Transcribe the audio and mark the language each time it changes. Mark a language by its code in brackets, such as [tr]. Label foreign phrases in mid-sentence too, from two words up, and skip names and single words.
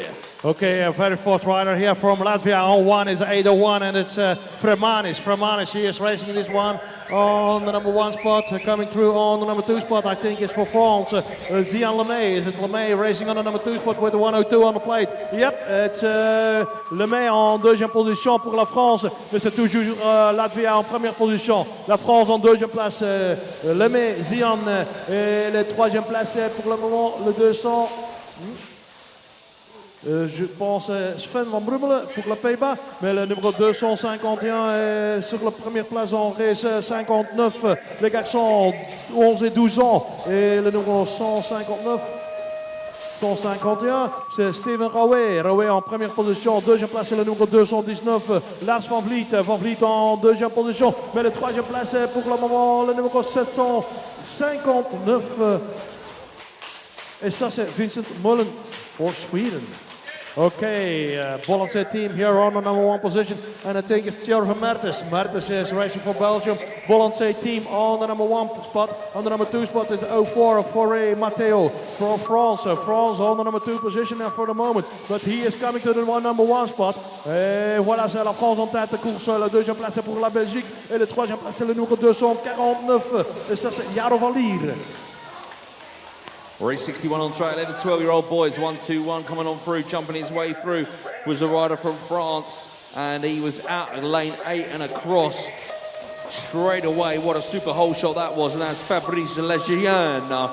[en] Okay, a very fast rider here from Latvia on 1 is 801, and it's Fremanis. Fremanis, he is racing this one on the number 1 spot. Coming through on the number 2 spot, I think it's for France. Zian Lemay, is it Lemay racing on the number 2 spot with the 102 on the plate? Yep, it's [fr] Lemay en 2e position pour la France, mais c'est toujours Latvia en première position. La France en 2e place, Lemay, Zian, et le 3e place pour le moment, le 200. Je pense Sven van Brummelen pour le Pays-Bas, mais le numéro 251 est sur la première place en race 59. Les garçons 11 et 12 ans, et le numéro 159, 151, c'est Steven Rouet. Rouet en première position, 2e place c'est le numéro 219, Lars van Vliet. Van Vliet en 2e position, mais le 3e place pour le moment le numéro 759. Et ça c'est Vincent Mullen pour Sweden. [en] Okay, Bollandse team here on the number 1 position, and I think it's Thierry Mertens. Mertens is racing for Belgium. Bollandse team on the number 1 spot. On the number 2 spot is 04 Forêt Matteo from France. France on the number 2 position for the moment, but he is coming to the number 1 spot. [fr] Et voilà, c'est la France en tête de course. La deuxième place c'est pour la Belgique et le troisième place c'est le numéro 249. Et ça c'est Jaro van Lier. [en] Race 61 on track, 11, 12-year-old boys, 1-2-1 coming on through, jumping his way through, was the rider from France, and he was out in lane 8 and across straight away. What a super hole shot that was, and that's Fabrice Lejeune.